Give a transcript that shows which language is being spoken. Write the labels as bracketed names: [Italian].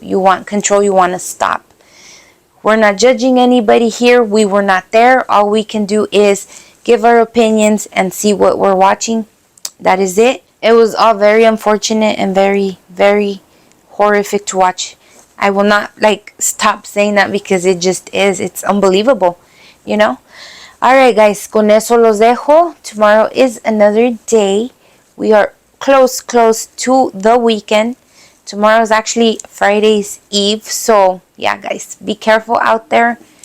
[English] You want control, you want to stop. We're not judging anybody here. We were not there. All we can do is give our opinions and see what we're watching. That is it. It was all very unfortunate and very, very horrific to watch. I will not stop saying that because it just is. It's unbelievable, Alright guys, [Spanish] con eso los dejo. [English] Tomorrow is another day. We are close to the weekend. Tomorrow is actually Friday's Eve. So yeah guys, be careful out there.